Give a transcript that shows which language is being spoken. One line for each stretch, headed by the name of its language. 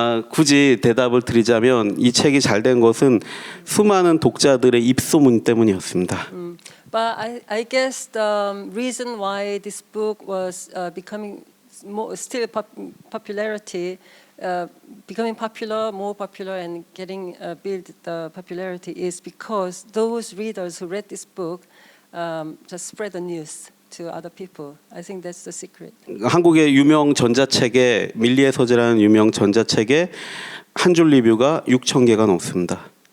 Korean: 굳이 대답을 드리자면 이 책이 잘 된 것은 수많은 독자들의 입소문 때문이었습니다.
English: But I guess the reason why this book was becoming still popularity, becoming popular, more popular, and getting build the popularity is because those readers who read this book just spread the news to other people. I think that's the secret.
Korean: 한국의 유명 전자책에 밀리의 서재라는 유명 전자책에 한 줄 리뷰가 6,000개가 넘습니다.